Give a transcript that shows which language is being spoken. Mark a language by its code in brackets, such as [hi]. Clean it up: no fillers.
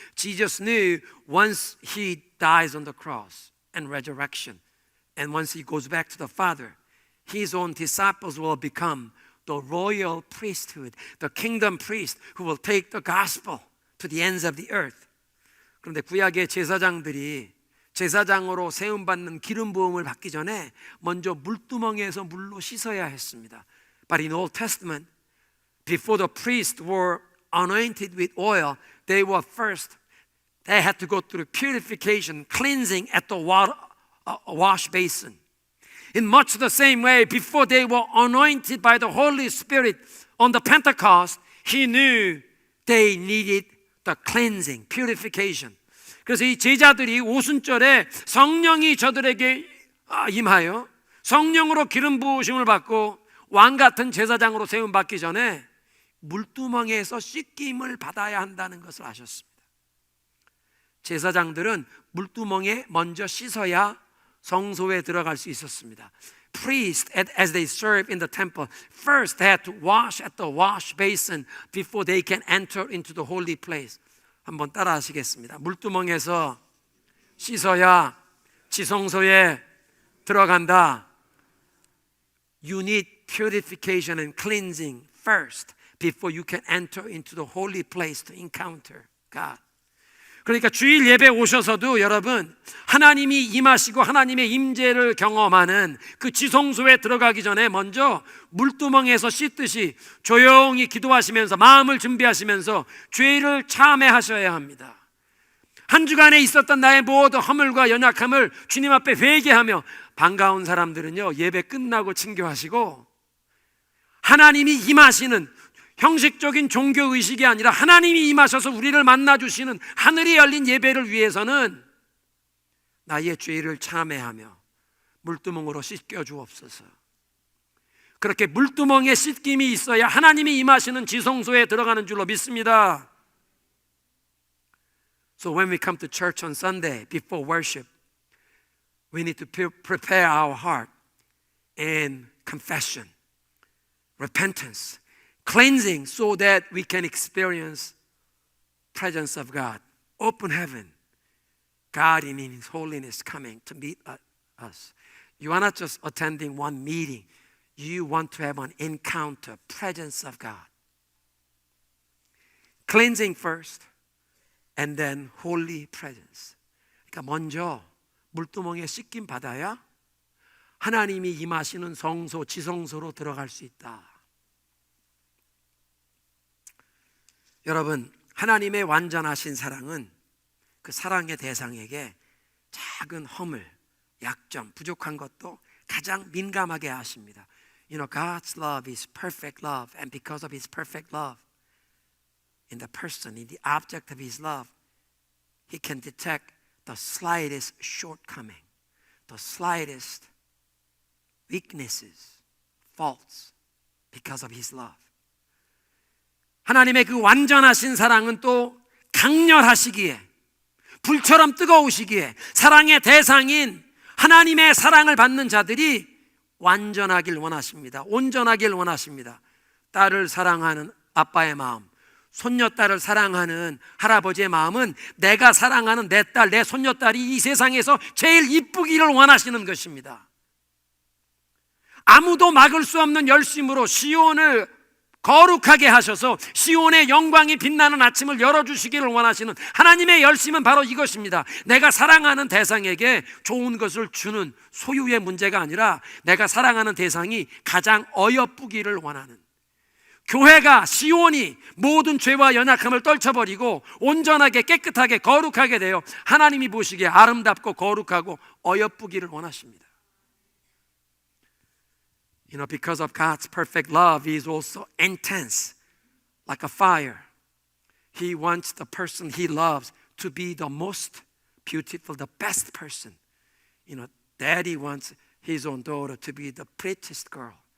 [en] Jesus knew once He dies on the cross and resurrection, and once He goes back to the Father, His own disciples will become the royal priesthood, the kingdom priest who will take the gospel to the ends of the earth. [ko] 그런데 구약의 제사장들이 제사장으로 세움받는 기름 부음을 받기 전에 먼저 물두멍에서 물로 씻어야 했습니다. [en] But in Old Testament, before the priests were anointed with oil, they had to go through purification, cleansing at the wash basin. In much the same way, before they were anointed by the Holy Spirit on the Pentecost, He knew they needed the cleansing, purification. [ko] 그래서 이 제자들이 오순절에 성령이 저들에게 임하여 성령으로 기름 부으심을 받고 왕 같은 제사장으로 세움 받기 전에 물두멍에서 씻김을 받아야 한다는 것을 아셨습니다. 제사장들은 물두멍에 먼저 씻어야 성소에 들어갈 수 있었습니다. [en] Priests, as they serve in the temple, first had to wash at the wash basin before they can enter into the holy place. [ko] 한번 따라 하시겠습니다. 물두멍에서 씻어야 지성소에 들어간다. [en] You need purification and cleansing first before you can enter into the holy place to encounter God. [ko] 그러니까 주일 예배 오셔서도 여러분 하나님이 임하시고 하나님의 임재를 경험하는 그 지성소에 들어가기 전에 먼저 물두멍에서 씻듯이 조용히 기도하시면서 마음을 준비하시면서 죄를 참회하셔야 합니다. 한 주간에 있었던 나의 모든 허물과 연약함을 주님 앞에 회개하며 반가운 사람들은요 예배 끝나고 친교하시고 하나님이 임하시는 형식적인 종교의식이 아니라 하나님이 임하셔서 우리를 만나주시는 하늘이 열린 예배를 위해서는 나의 죄를 참회하며 물두멍으로 씻겨 주옵소서. 그렇게 물두멍에 씻김이 있어야 하나님이 임하시는 지성소에 들어가는 줄로 믿습니다. [en] So when we come to church on Sunday before worship, we need to prepare our heart in confession, repentance, cleansing so that we can experience presence of God, open heaven, God in His holiness coming to meet us. You are not just attending one meeting. You want to have an encounter, presence of God. Cleansing first and then holy presence. [ko] 그러니까 먼저 물두멍에 씻김 받아야 하나님이 임하시는 성소, 지성소로 들어갈 수 있다. 여러분, 하나님의 완전하신 사랑은 그 사랑의 대상에게 작은 허물, 약점, 부족한 것도 가장 민감하게 하십니다. [en] You know, God's love is perfect love, and because of His perfect love, in the person, in the object of His love, He can detect the slightest shortcoming, the slightest weaknesses, faults, because of His love. [ko] 하나님의 그 완전하신 사랑은 또 강렬하시기에 불처럼 뜨거우시기에 사랑의 대상인 하나님의 사랑을 받는 자들이 완전하길 원하십니다. 온전하길 원하십니다. 딸을 사랑하는 아빠의 마음, 손녀딸을 사랑하는 할아버지의 마음은 내가 사랑하는 내 딸, 내 손녀딸이 이 세상에서 제일 이쁘기를 원하시는 것입니다. 아무도 막을 수 없는 열심으로 시온을 거룩하게 하셔서 시온의 영광이 빛나는 아침을 열어주시기를 원하시는 하나님의 열심은 바로 이것입니다. 내가 사랑하는 대상에게 좋은 것을 주는 소유의 문제가 아니라 내가 사랑하는 대상이 가장 어여쁘기를 원하는, 교회가, 시온이 모든 죄와 연약함을 떨쳐버리고 온전하게 깨끗하게 거룩하게 되어 하나님이 보시기에 아름답고 거룩하고 어여쁘기를 원하십니다. [en] Because of God's perfect love, He is also intense, like a fire. He wants the person He loves to be the most beautiful, the best person. Daddy wants his own daughter to be the prettiest girl.